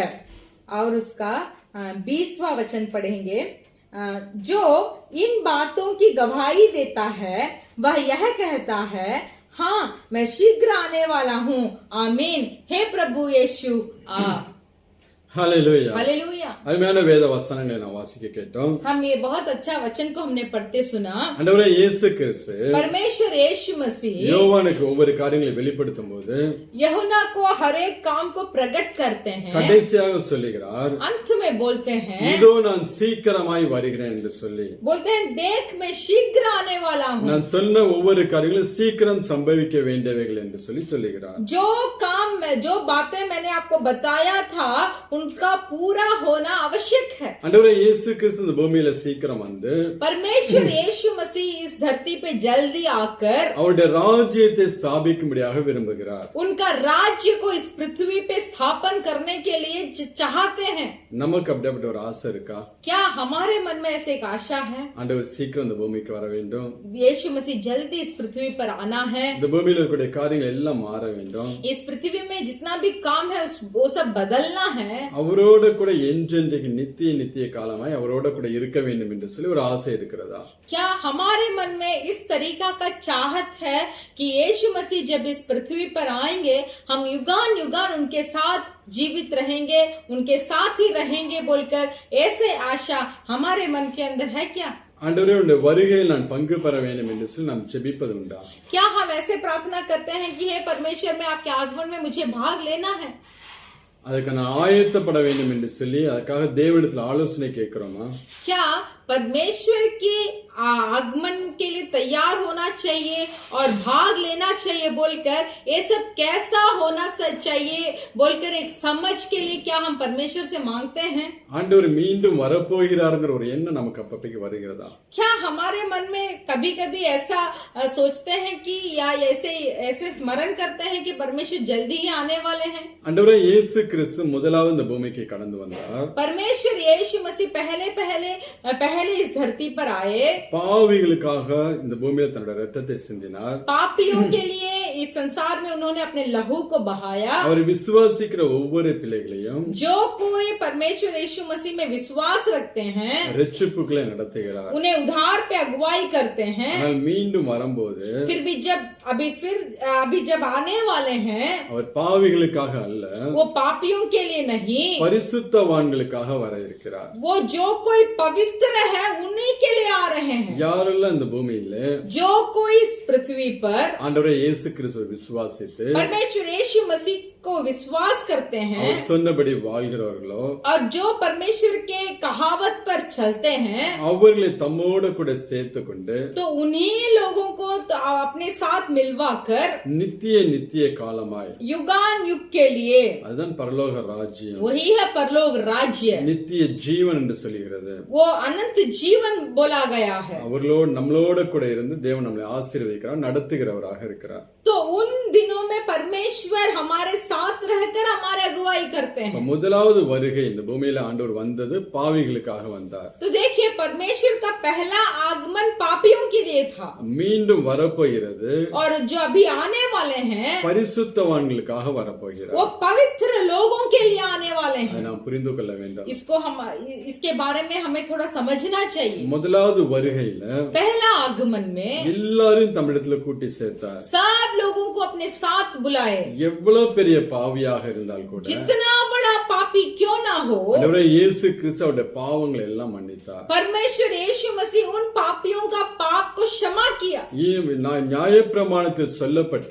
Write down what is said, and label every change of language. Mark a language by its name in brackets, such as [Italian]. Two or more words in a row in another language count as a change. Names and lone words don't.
[Hindi] और उसका 20वां वचन पढ़ेंगे। जो इन बातों की गवाही देता है वह यह कहता है, हाँ, मैं शीघ्र आने वाला हूँ। आमीन। हे प्रभु यीशु आ। [Tamil] ஹalleluya. [Hindi] हालेलुया। [Tamil] அருமையான வேத வசனங்களை நாம் வாசிக்க கேட்டோம். [Hindi] हम ये बहुत अच्छा वचन को हमने पढ़ते सुना। [Tamil] ஆண்டவரே இயேசு கிறிஸ்து [Hindi] परमेश्वर यीशु मसीह [Tamil] யோவானுக்கு ஒவ்வொரு காரியங்களை வெளிப்படுத்தும் போது [Hindi] यूहन्ना को हर एक काम को प्रकट करते हैं, [Tamil] கடைசியாக சொல்லுகிறார், [Hindi] अंत में बोलते हैं, [Tamil] இதோ நான் சீக்கிரமாய் வருகிறேன் என்று சொல்லி, [Hindi] बोलते हैं देख मैं शीघ्र आने वाला हूँ। [Tamil] நான் சொன்ன ஒவ்வொரு காரியங்களும் சீக்கிரம் சம்பவிக்க வேண்டியவைகள் என்று சொல்லுகிறார். [Hindi] जो काम में जो बातें मैंने आपको बताया था उनका पूरा होना आवश्यक है। [Tamil] ஆண்டவரே இயேசு கிறிஸ்து இந்த பூமியில சீக்கிரம் வந்து [Hindi] परमेश्वर यीशु मसीह इस धरती पे जल्दी आकर [Tamil] அவருடைய ராஜ்யத்தை ஸ்தாபிக்கும்படியாக விரும்புகிறார். [Hindi] उनका राज्य को इस पृथ्वी पे स्थापन करने के लिए चाहते हैं। [Tamil] நமக்கு அப்படிப்பட்ட ஒரு ஆசை இருக்கா? [Hindi] क्या हमारे मन में ऐसे एक आशा है? [Tamil] ஆண்டவர் சீக்கிரம் இந்த பூமிக்கு வர வேண்டும், [Hindi] यीशु मसीह जल्दी इस पृथ्वी पर आना है, [Tamil] இந்த பூமியில இருக்கக்கூடிய காரியங்கள் எல்லாம் மாற வேண்டும், [Hindi] इस पृथ्वी में जितना भी काम है वो सब बदलना है, [Tamil] அவரோட கூட என்றென்றைக்கு நித்திய காலமாய் அவரோட கூட இருக்க வேண்டும் என்று சொல்லி ஒரு ஆசை இருக்கிறதா? [Hindi] क्या हमारे मन में इस तरीका का चाहत है कि यीशु मसीह जब इस पृथ्वी पर आएंगे हम युगान युगान उनके साथ जीवित रहेंगे, उनके साथ ही रहेंगे बोलकर ऐसे आशा हमारे मन के अंदर है क्या? [Tamil] ஆண்டவரே உடைய வருகையில் நான் பங்கு பெற வேண்டும் என்று சொல்லி நாம் ஜெபிப்பது உண்டா? [Hindi] क्या हम ऐसे प्रार्थना करते हैं कि हे परमेश्वर में आपके आगमन में मुझे भाग लेना है? [Tamil] அதுக்கு நான் ஆயத்தப்பட வேண்டும் என்று சொல்லி அதுக்காக தேவனிடத்தில் ஆலோசனை கேட்கிறோமா? [Hindi] क्या परमेश्वर के आगमन के लिए तैयार होना चाहिए और भाग लेना चाहिए बोलकर ये सब कैसा होना चाहिए बोलकर एक समझ के लिए क्या हम परमेश्वर से मांगते हैं? [Tamil] ஆண்டவர் மீண்டும் வரப்போகிறார்ங்கிற ஒரு எண்ணம் நமக்கு அப்பப்பைக்கு வருகிறதா? [Hindi] क्या हमारे मन में कभी कभी ऐसा सोचते हैं कि या ऐसे स्मरण करते हैं कि परमेश्वर जल्दी ही आने वाले हैं? [Tamil] ஆண்டவரே இயேசு கிறிஸ்து முதலாவது இந்த பூமிக்கு கடந்து வந்தார். [Hindi] परमेश्वर यीशु मसीह पहले इस धरती पर आए, [Tamil] பாவிகளுக்காக இந்த பூமியில தன்னுடைய இரத்தத்தை சிந்தினார். [Hindi] पापियों के लिए इस संसार में उन्होंने अपने लहू को बहाया। [Tamil] அவர் விசுவாசிக்கிற ஒவ்வொரு பிள்ளைகளையும் [Hindi] जो कोई परमेश्वर यीशु मसीह में विश्वास रखते हैं [Tamil] ரட்சிப்புக்குள்ளே நடத்துகிறார். [Hindi] उन्हें उद्धार पे अगुवाई करते हैं। [Tamil] ஆனால் மீண்டும் வரும்போது [Hindi] फिर भी अभी जब आने वाले हैं [Tamil] அவர் பாவிகளுக்காக அல்ல, [Hindi] वो पापियों के लिए नहीं, [Tamil] பரிசுத்தவான்களுக்காக வர இருக்கிறார். [Hindi] वो जो कोई पवित्र है उन्हीं के लिए आ रहे हैं। [Tamil] யாரெல்லாம் இந்த பூமியில [Hindi] जो कोई इस पृथ्वी पर [Tamil] ஆண்டவரே இயேசு கிறிஸ்துவை விசுவாசித்து [Hindi] परमेश्वर यीशु मसीह को विश्वास करते हैं [Tamil] அவர் சொன்னபடி வாழ்கிறவர்களோ [Hindi] और जो परमेश्वर के कहावत पर चलते हैं [Tamil] அவர்களை தம்மோடு கூட சேர்த்து கொண்டு [Hindi] तो उन्हीं लोगों को तो अपने साथ मिलवाकर [Tamil] நித்திய காலமாய் [Hindi] युगान युग के लिए, [Tamil] அதுதான் பரலோக ராஜ்யம், [Hindi] वही है परलोक राज्य, [Tamil] நித்திய ஜீவன் என்று சொல்கிறது. [Hindi] वो अनंत जीवन बोला गया है। [Tamil] அவர்களோடு நம்மளோட கூட இருந்து தேவன் நம்மளை ஆசீர்வதிக்கிறார், நடத்துகிறவராக இருக்கிறார். [Hindi] तो उन दिनों में परमेश्वर हमारे साथ रहकर हमारे अगुवाई करते हैं। [Tamil] முதலாவது வருகை இந்த பூமியில ஆண்டவர் வந்தது பாவிகளுக்காக வந்தார். [Hindi] तो देखिए परमेश्वर का पहला आगमन पापियों के लिए था [Tamil] மீண்டும் வரப்போகிறது [Hindi] और जो अभी आने वाले हैं [Tamil] பரிசுத்தவான்களுக்காக வரப்போகிறார். [Hindi] वो पवित्र लोगों के लिए आने वाले [Tamil] அதை [Hindi] हैं। [Tamil] நாம் புரிந்து கொள்ள வேண்டும். [Hindi] इसके बारे में हमें थोड़ा समझना चाहिए। [Tamil] முதலாவது வருகையில [Hindi] पहला आगमन में [Tamil] எல்லாரையும் தமிழத்துல கூட்டி சேர்த்தார். [Hindi] सब लोगों को अपने साथ बुलाए, [Tamil] எவ்வளவு பெரிய பாவியாக இருந்தால் கூட [Hindi] जितना बड़ा पापी क्यों ना हो [Tamil] ஆண்டவரே இயேசு கிறிஸ்து அவருடைய பாவங்களை எல்லாம் மன்னித்தார். [Hindi] परमेश्वर यीशु मसीह उन पापियों का पाप को क्षमा किया। [Tamil] நியாயப்பிரமாணத்தில் சொல்லப்பட்ட